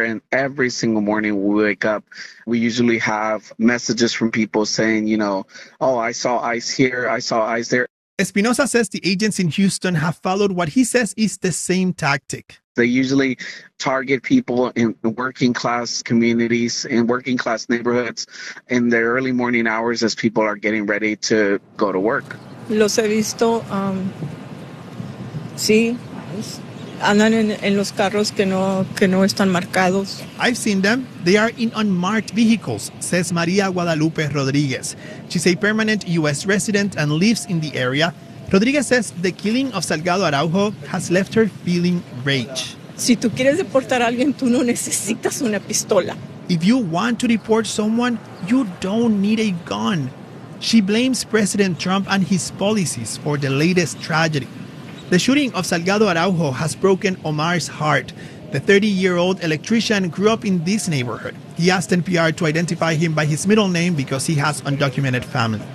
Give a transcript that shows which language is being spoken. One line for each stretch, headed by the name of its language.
English: And every single morning we wake up, we usually have messages from people saying, you know, oh, I saw ICE here, I saw ICE there. Espinosa says the agents in Houston have followed what he says is the same tactic. They usually target people in working class communities, in working class neighborhoods, in their early morning hours as people are getting ready to go to work.
Spanish: Los he visto, sí, andan en los carros que no están marcados.
English: I've seen them. They are in unmarked vehicles, says Maria Guadalupe Rodriguez. She's a permanent U.S. resident and lives in the area. Rodriguez says the killing of Salgado Araujo has left her feeling rage.
Spanish: Si tú quieres deportar a alguien, tú no necesitas una pistola.
English: If you want to deport someone, you don't need a gun. She blames President Trump and his policies for the latest tragedy. The shooting of Salgado Araujo has broken Omar's heart. The 30-year-old electrician grew up in this neighborhood. He asked NPR to identify him by his middle name because he has undocumented family.